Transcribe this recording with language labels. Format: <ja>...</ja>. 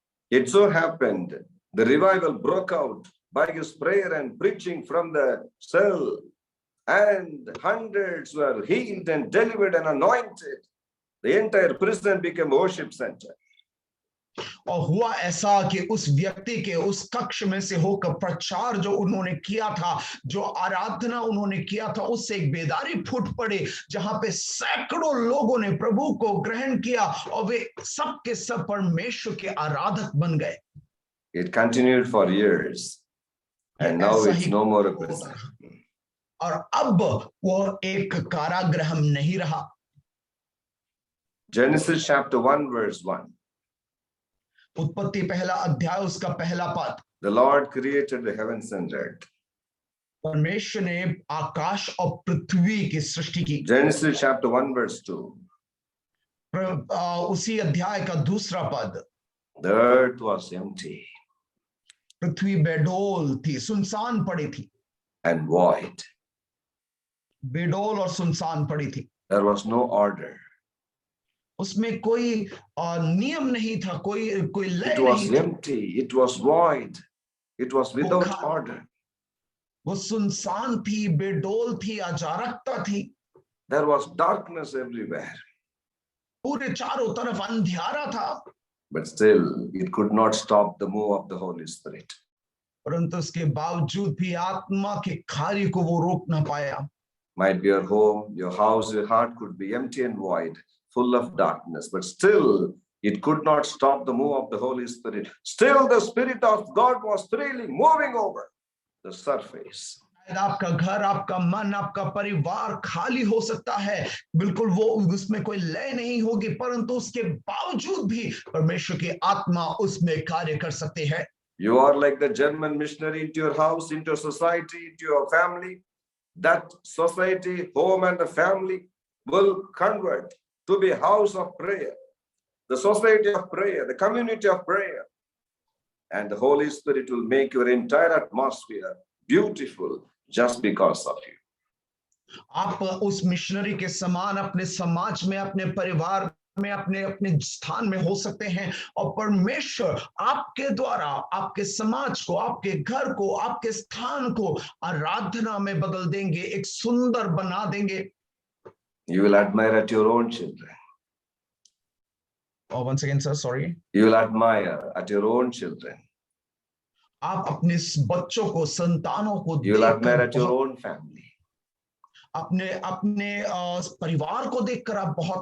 <en>It so happened the revival broke out by his prayer and preaching from the cell, and hundreds were healed and delivered and anointed. The entire prison became a worship center.</en> <hi>और हुआ ऐसा कि उस व्यक्ति के उस कक्ष में से होकर प्रचार जो उन्होंने किया था, जो आराधना उन्होंने किया था, उससे एक बेदारी फूट पड़ी जहां पे सैकड़ों लोगों ने प्रभु को ग्रहण किया और वे सब के सब परमेश्वर के आराधक बन गए।</hi> <en>It continued for years and now it's no more a prison.</en> <hi>और अब वो एक कारागृह नहीं रहा।</hi> <en>Genesis chapter 1 verse 1.</en> <hi>उत्पत्ति पहला अध्याय उसका पहला पद।</hi> <en>The Lord created the heavens and earth.</en> <hi>परमेश्वर ने आकाश और पृथ्वी की सृष्टि की।</hi> <en>Genesis chapter 1 verse 2.</en> <hi>उसी अध्याय का दूसरा पद।</hi> <en>The earth was empty.</en> <hi>पृथ्वी बेडोल थी, सुनसान पड़ी थी।</hi> <en>And void.</en> <hi>बेडोल और सुनसान पड़ी थी।</hi> <en>There was no order.</en> <hi>उसमें कोई नियम नहीं था, कोई लय नहीं।</hi> <en>It was empty. It was void. It was without order.</en> <hi>वो सुनसान थी, बेडोल थी, अजारकता थी।</hi> <en>There was darkness everywhere,</en> <hi>पूरे चारों तरफ अंधियारा था,</hi> <en>but still it could not stop the move of the Holy Spirit.</en> <hi>परंतु उसके बावजूद भी आत्मा के कार्य को वो रोक ना पाया।</hi> <en>Might be your home, your house, your heart could be empty and void, full of darkness, but still it could not stop the move of the Holy Spirit. Still the Spirit of God was freely moving over the surface.</en> <hi>आपका घर, आपका मन, आपका परिवार खाली हो सकता है, बिल्कुल वो उसमें कोई लय नहीं होगी, परंतु उसके बावजूद भी परमेश्वर की आत्मा उसमें कार्य कर सकती है।</hi> <en>You are like the German missionary into your house, into your society, into your family. That society, home and the family will convert to be a house of prayer, the society of prayer, the community of prayer. And the Holy Spirit will make your entire atmosphere beautiful just because of you.</en> <hi>आप उस missionary के समान अपने समाज में, अपने परिवार में, अपने अपने स्थान में हो सकते हैं, और परमेश्वर आपके द्वारा आपके समाज को, आपके घर को, आपके स्थान को आराधना में बदल देंगे, एक सुंदर बना देंगे।</hi> <en>You will admire at your own children. Oh, once again, sir, sorry. You will admire at your own children.</en> <hi>आप अपने बच्चों को, संतानों को</hi> <en>You will admire</en> <hi>देखकर</hi> <en>at your own family.</en> <hi>अपने अपने परिवार को देखकर आप बहुत</hi>